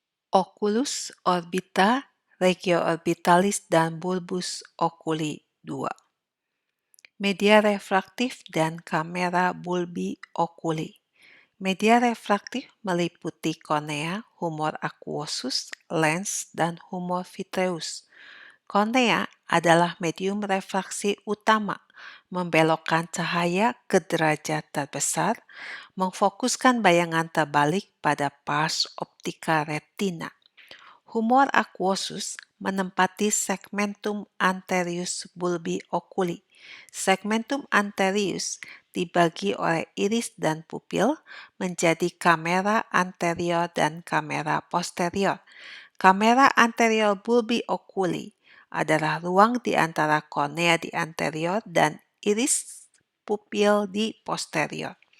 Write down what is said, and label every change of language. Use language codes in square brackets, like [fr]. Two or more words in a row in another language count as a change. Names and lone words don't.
[la] Oculus orbita, regio orbitalis, dan bulbus oculi 2. [id] Media refraktif dan [la] kamera bulbi oculi. [id] Media refraktif meliputi kornea, [la] humor aquosus, [id] lens, dan [la] humor vitreus. [id] Kornea adalah medium refraksi utama, membelokkan cahaya ke derajat terbesar, memfokuskan bayangan terbalik pada [la] pars optika retina. Humor aquosus [id] menempati [la] segmentum anterius bulbi oculi. Segmentum anterius [id] dibagi oleh iris dan pupil menjadi kamera anterior dan kamera posterior. [la] Kamera anterior bulbi oculi [id] adalah ruang di antara kornea di anterior dan iris pupil di posterior.